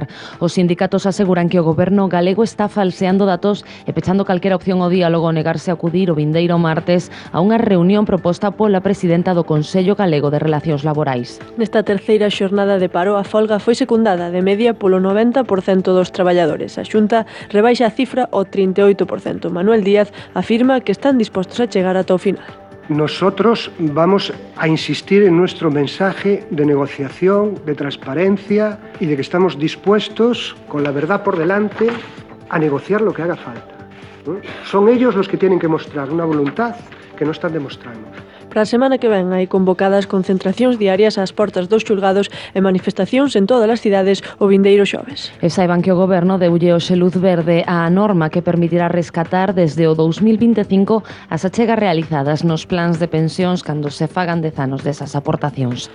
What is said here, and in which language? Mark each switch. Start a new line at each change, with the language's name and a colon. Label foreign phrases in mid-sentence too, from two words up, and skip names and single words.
Galician: Os sindicatos aseguran que o goberno galego está falseando datos e pechando calquera opción ao diálogo ao negarse a acudir o vindeiro martes a unha reunión proposta pola presidenta do Consello Galego de Relacións Laborais. Nesta terceira xornada de paro, a folga foi secundada de media polo 90% dos traballadores. A Xunta rebaixa a cifra ao 38%. Manuel Díaz afirma que están dispostos a chegar ata o final.
Spanish: Nosotros vamos a insistir en nuestro mensaje de negociación, de transparencia y de que estamos dispuestos, con la verdad por delante, a negociar lo que haga falta. Son ellos los que tienen que mostrar una voluntad que no están demostrando.
Galician: Para a semana que ven hai convocadas concentracións diarias ás portas dos xulgados e manifestacións en todas as cidades o vindeiro xoves. E saiban que o goberno deulle hoxe luz verde á norma que permitirá rescatar desde o 2025 as achegas realizadas nos plans de pensións cando se fagan 10 anos desas aportacións.